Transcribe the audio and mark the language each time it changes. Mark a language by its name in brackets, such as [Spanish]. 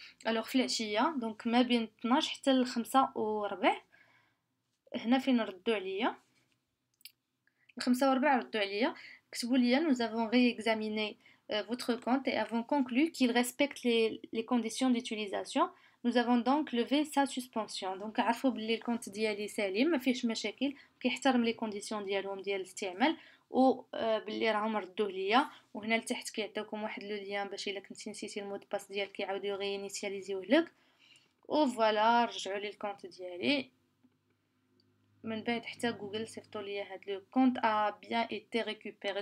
[Arabic] الوغ في العشيه دونك ما بين 12 حتى ل5 وربع هنا فين ردوا عليا، 5 وربع ردوا عليا كتبوا لي [French] nous avons réexaminé votre compte et avons conclu qu'il respecte les conditions d'utilisation. Nous avons donc levé sa suspension. [Arabic] donc عرفوا بلي الكونت ديالي سليم ما فيهش مشاكل، كيحترم لي كونديسيون ديالهم ديال الاستعمال، و باللي راهم ردوه ليا. وهنا لتحت كيعطيوكم واحد لو لين باش الا كنتي نسيتي المود باس ديالك كيعاودوا يغينيسياليزيوه لك. وفوالا رجعوا لي الكونت ديالي من بعد حتى جوجل صيفطوا لي هاد لو كونت ا بيان ايتي ريكوبيري.